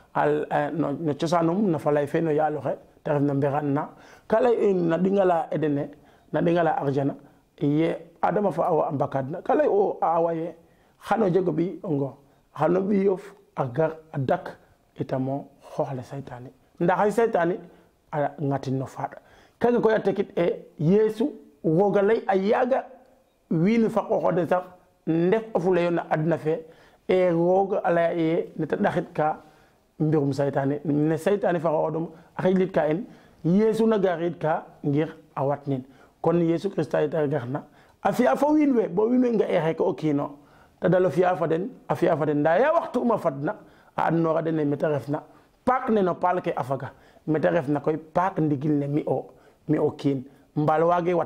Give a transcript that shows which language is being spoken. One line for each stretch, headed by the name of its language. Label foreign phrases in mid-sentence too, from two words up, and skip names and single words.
Serer: no cosaanum no falay fe no yaal oxe te ref no mbexan na ka lay uye na ɗingala edene na ɗingala arjana ye Adama fa Awa a mbakadna ka lay u a awa ye xano jeg o ɓiy o ngor xano ɓiyof a gar a dak itamo xooxle saytaane nda xay saytaane a ngatin no faaɗ kaga koy a tekit Yesu roog a lay a yaaga wiin we fa qooxooden sax ndef o fuleyo na adna fe roog a laya ye nete ɗaxit ka mbirum saytaane ne saytaane fa xooxoodum a xijlit ka in Yesu na gariid ka ngir a watnin kon Yesu Christa yeta garna a fi'a fo wiin we bo wiin we nga'e xeke o kiino ta dalo fi'a fa den a fi'a fa den nda ya waxtu uma fadna a andnooxa den ne mete refna Pâques ne no paal ke a faga mete refna koy Pâques ndigil ne mi o kiin mbal waage wat